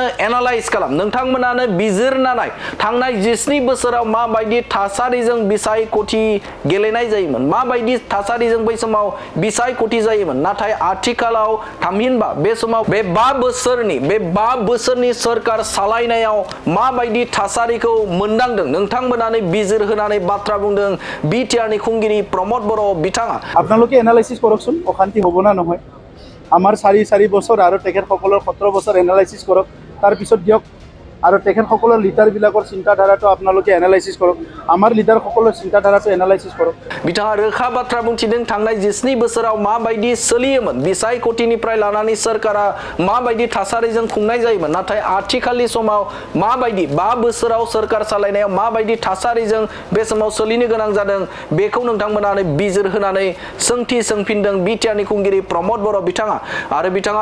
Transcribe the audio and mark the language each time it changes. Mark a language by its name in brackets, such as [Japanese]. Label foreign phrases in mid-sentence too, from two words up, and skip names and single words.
[Bodo] एनालाइज खालाम नोंथांमोनानो बिजिरनानै थांनाय 17 बोसोराव माबायदि थासारिजों बिसायख'थि गेलेनाय जायोमोन माबायदि थासारिजों बै समाव बिसायख'थि जायोमोन नाथाय आथिखालाव थामहिनबा बे समाव बे 5 बोसोरनि सरकार सालायनायाव माबायदि थासारिखौ मोनदांदों नोंथांमोनानो बिजिर होनानै बाथ्रा बुंदों बिटिआरनि खुंगिरि प्रमद बर' बिथाङा [Assamese] আপোনালোকে এনালাইসিস কৰকচোন অশান্তি হ'ব না নহয় আমাৰ 4 বছৰ আৰু তেখেতসকলৰ 17 বছৰ এনালাইসিস কৰক তাৰ পিছত দিয়ক আৰু তেখেতসকলৰ লিডাৰবিলাকৰ চিন্তাধাৰাটো আপোনালোকে এনালাইসিস কৰক আমাৰ লিডাৰসকলৰ চিন্তাধাৰাটো এনালাইসিস কৰক [Bodo] बिथाङा रोखा बाथ्रा बुंथिदों थांनाय 17 बोसोराव माबायदि सोलियोमोन बिसायख'थिनिफ्राय लानानै सरकारा माबायदि थासारिजों खुंनाय जायोमोन नाथाय आथिखालनि समाव माबायदि 5 बोसोराव सरकार सालायनायाव माबायदि थासारिजों बे समाव सोलिनो गोनां जादों बेखौ नोंथांमोनानो बिजिर होनानै सोंथि सोंफिनदों बिटिआरनि खुंगिरि प्रमद बर' बिथाङा आरो बिथाङा